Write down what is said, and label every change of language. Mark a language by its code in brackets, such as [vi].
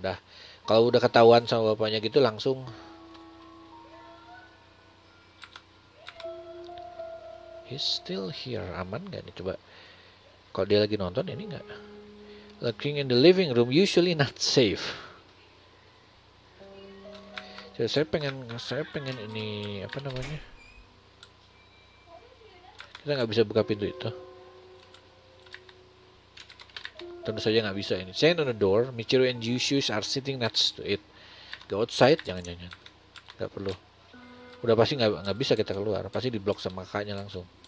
[id] Dah kalau udah ketahuan sama bapaknya gitu langsung. [en] He's still here, [id] aman gak nih, coba kalau dia lagi nonton ini nggak. [en] Looking in the living room usually not safe. [id] Jadi saya pengen ini apa namanya, kita nggak bisa buka pintu itu, tentu saja nggak bisa ini. [en] Stand on the door, Michiru and Yushu are sitting next to it. Go outside, [id] jangan nggak perlu, udah pasti nggak bisa kita keluar, pasti diblok sama kakaknya langsung.